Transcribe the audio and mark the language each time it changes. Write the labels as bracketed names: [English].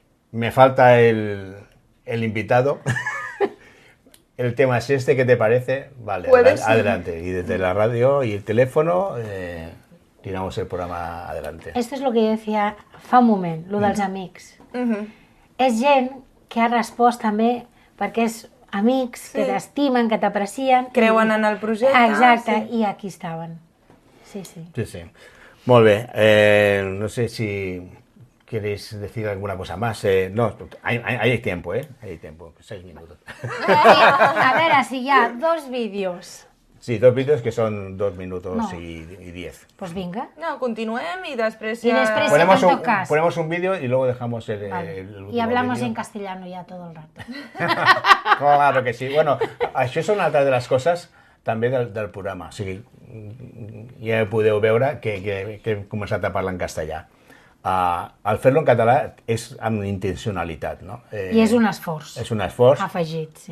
[Spanish] Me falta el invitado. El tema es este, ¿qué te parece? Vale, adelante. Y desde la radio y el teléfono tiramos el programa adelante. Esto es lo que yo decía [Catalan] fa un moment, lo dels amics. És gent que ha respost també perquè és amics que t'estimen, que t'aprecien. Creuen en el projecte. Exacte, i aquí estaven. Sí. Sí. Molt bé. [Spanish] No sé si queréis decir alguna cosa más. No, hay tiempo, Hay tiempo. 6 minutos. [Catalan] A veure, si hi ha 2 vídeos [Spanish] Sí, 2 vídeos que son 2 minutos y 10. Pues vinga. [Catalan] No, continuem [Spanish] y después Y ya... después Ponemos un vídeo y luego dejamos el último Y hablamos vídeo. en castellano ya todo el rato. Claro que sí. [Catalan] Bueno, això és una altra de les coses també del programa. O sigui, ja podeu veure que hem començat a parlar en castellà. El fer-lo en català és amb intencionalitat, no? I és un esforç. És un esforç, afegit, sí.